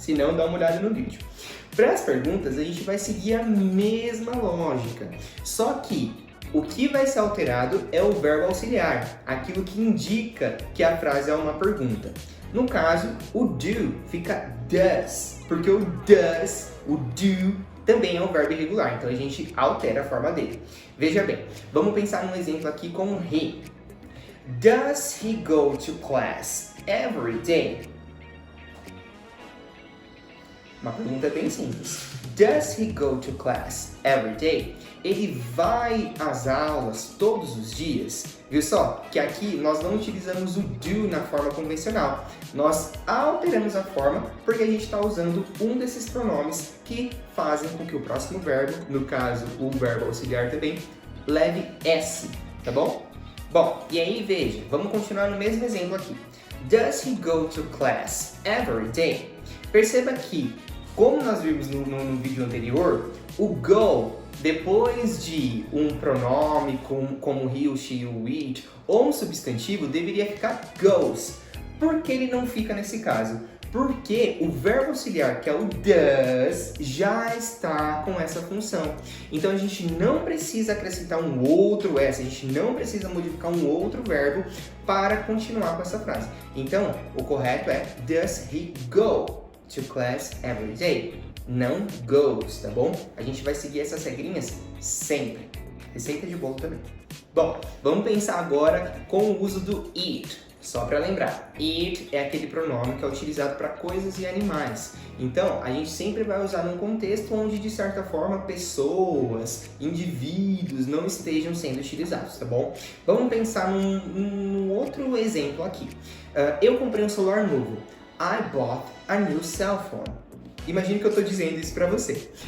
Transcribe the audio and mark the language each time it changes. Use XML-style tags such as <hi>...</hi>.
<pt>Se não, dá uma olhada no vídeo. Para as perguntas, a gente vai seguir a mesma lógica, só que o que vai ser alterado é o verbo auxiliar, aquilo que indica que a frase é uma pergunta. No caso, o do fica does, porque o does, o do, também é um verbo irregular, então a gente altera a forma dele. Veja bem, vamos pensar num exemplo aqui com he.</pt> <en>Does he go to class every day?</en> <pt>Uma pergunta bem simples.</pt> <en>Does he go to class every day?</en> <pt>Ele vai às aulas todos os dias? Viu só? Que aqui nós não utilizamos o do na forma convencional. Nós alteramos a forma porque a gente está usando um desses pronomes que fazem com que o próximo verbo, no caso o verbo auxiliar também, leve S, tá bom? Bom, e aí veja, vamos continuar no mesmo exemplo aqui. Does he go to class every day? Perceba que, como nós vimos no vídeo anterior, o go, depois de um pronome como he, o she, o it, ou um substantivo, deveria ficar goes. Por que ele não fica nesse caso? Porque o verbo auxiliar, que é o does, já está com essa função. Então a gente não precisa acrescentar um outro S, a gente não precisa modificar um outro verbo para continuar com essa frase. Então, o correto é</pt> <en>does he go to class every day?</en> <pt>Não goes, tá bom? A gente vai seguir essas regrinhas sempre. Receita de bolo também. Bom, vamos pensar agora com o uso do it. Só para lembrar, it é aquele pronome que é utilizado para coisas e animais. Então, a gente sempre vai usar num contexto onde, de certa forma, pessoas, indivíduos não estejam sendo utilizados, tá bom? Vamos pensar num outro exemplo aqui. Eu comprei um celular novo.</pt> <en>I bought a new cell phone.</en> <pt>Imagine que eu estou dizendo isso para você.</pt>